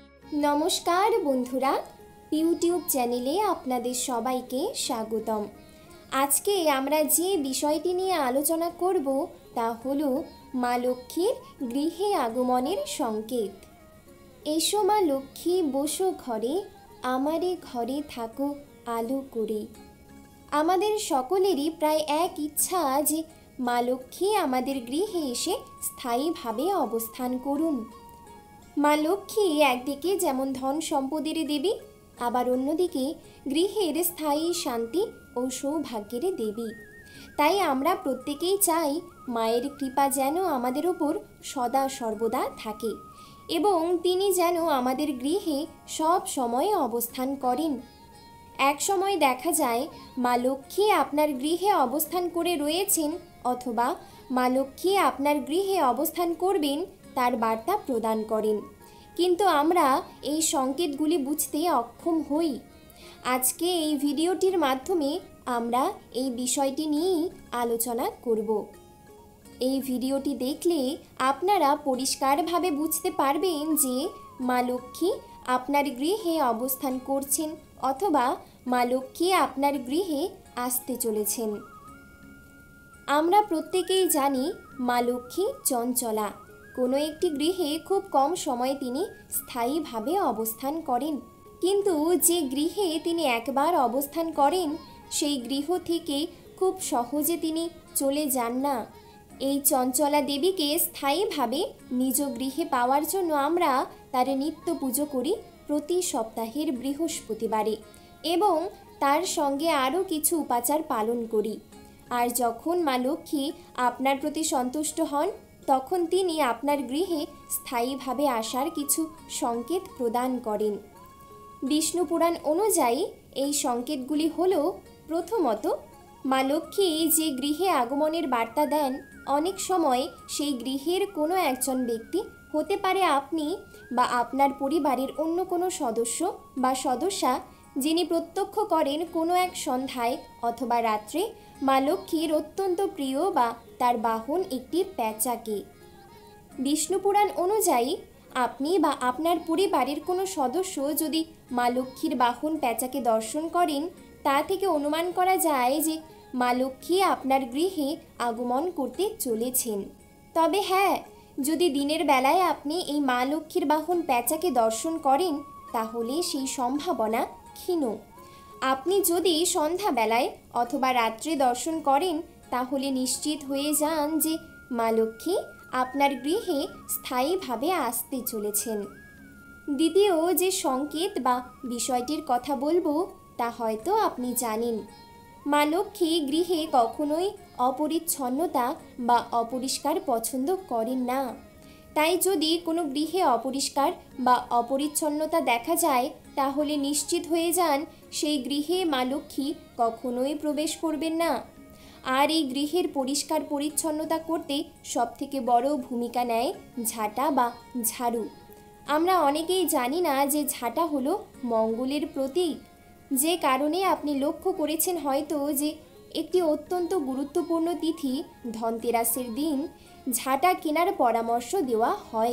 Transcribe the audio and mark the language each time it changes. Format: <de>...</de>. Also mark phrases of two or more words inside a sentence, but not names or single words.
<bn>নমস্কার বন্ধুরা ইউটিউব চ্যানেলে আপনাদের সবাইকে স্বাগতম। আজকে আমরা যে বিষয়টি নিয়ে আলোচনা করব তা হলো মা লক্ষ্মীর গৃহে আগমনের সংকেত। এসো মা লক্ষ্মী বসো ঘরে আমারই ঘরে থাকো আলো করে। আমাদের সকলেরই প্রায় এক ইচ্ছা যে মা লক্ষ্মী আমাদের গৃহে এসে স্থায়ীভাবে অবস্থান করুন। মা লক্ষ্মী একদিকে যেমন ধন সম্পদের দেবী আবার অন্যদিকে গৃহের স্থায়ী শান্তি আর সৌভাগ্যের দেবী। তাই আমরা প্রত্যেকেই চাই মায়ের কৃপা যেন আমাদের ওপর সদা সর্বদা থাকে এবং তিনি যেন আমাদের গৃহে সব সময় অবস্থান করেন। এক সময় দেখা যায় মা লক্ষ্মী আপনার গৃহে অবস্থান করে রয়েছেন অথবা মা লক্ষ্মী আপনার গৃহে অবস্থান করবেন তার বার্তা প্রদান করেন, কিন্তু আমরা এই সংকেতগুলি বুঝতে অক্ষম হই। আজকে এই ভিডিওটির মাধ্যমে আমরা এই বিষয়টি নিয়ে আলোচনা করব। এই ভিডিওটি দেখলে আপনারা পরিষ্কারভাবে বুঝতে পারবেন যে মা লক্ষ্মী আপনার গৃহে অবস্থান করছেন অথবা মা লক্ষ্মী আপনার গৃহে আসতে চলেছেন। আমরা প্রত্যেকেই জানি মা লক্ষ্মী চঞ্চলা। কোনো একটি গৃহে খুব কম সময় তিনি স্থায়ীভাবে অবস্থান করেন, কিন্তু যে গৃহে তিনি একবার অবস্থান করেন সেই গৃহ থেকে খুব সহজে তিনি চলে যান না। এই চঞ্চলা দেবীকে স্থায়ীভাবে নিজ গৃহে पाওয়ার জন্য আমরা তাঁর নিত্য পুজো করি প্রতি সপ্তাহের বৃহস্পতিবারে এবং তার সঙ্গে আরো কিছু উপাচার পালন করি। আর যখন মা লক্ষ্মী আপনার প্রতি সন্তুষ্ট হন তখন তিনি আপনার গৃহে স্থায়ীভাবে আসার কিছু সংকেত প্রদান করেন। বিষ্ণু পুরাণ অনুযায়ী এই সংকেতগুলি হলো প্রথমত মা লক্ষ্মী যে গৃহে আগমনের বার্তা দেন অনেক সময় সেই গৃহের কোনো একজন ব্যক্তি হতে পারে আপনি বা আপনার পরিবারের অন্য কোনো সদস্য বা সদস্যা যিনি প্রত্যক্ষ করেন কোনো এক সন্ধ্যায় অথবা রাত্রে মা লক্ষ্মীর অত্যন্ত প্রিয় বা তাঁর বাহন একটি পেঁচাকে। বিষ্ণু পুরাণ অনুযায়ী আপনি বা আপনার পরিবারের কোনো সদস্য যদি মা লক্ষ্মীর বাহন পেঁচাকে দর্শন করেন তা থেকে অনুমান করা যায় যে মা লক্ষ্মী আপনার গৃহে আগমন করতে চলেছেন। তবে হ্যাঁ, যদি দিনের বেলায় আপনি এই মা লক্ষ্মীর বাহন পেঁচাকে দর্শন করেন তাহলে সেই সম্ভাবনা ক্ষীণ। আপনি যদি সন্ধ্যা বেলায় অথবা রাত্রে দর্শন করেন তাহলে নিশ্চিত হয়ে যান যে মা লক্ষ্মী আপনার গৃহে স্থায়ীভাবে আসতে চলেছেন। দ্বিতীয় যে সংকেত বা বিষয়টির কথা বলবো তা হয়তো আপনি জানেন। মা লক্ষ্মী গৃহে কখনোই অপরিচ্ছন্নতা বা অপরিষ্কার পছন্দ করেন না। তাই যদি কোনো গৃহে অপরিষ্কার বা অপরিচ্ছন্নতা দেখা যায় তাহলে নিশ্চিত হয়ে যান সেই গৃহে মা লক্ষ্মী কখনোই প্রবেশ করবেন না। और এই গৃহের পরিষ্কার পরিচ্ছন্নতা করতে সবথেকে বড় ভূমিকা নেয় ঝাঁটা বা ঝাড়ু। আমরা অনেকেই জানি না যে ঝাঁটা হলো মঙ্গলের প্রতীক, যে কারণে আপনি লক্ষ্য করেছেন হয়তো যে একটি অত্যন্ত গুরুত্বপূর্ণ তিথি ধনতেরাসের দিন ঝাঁটা কেনার পরামর্শ দেওয়া হয়।</bn>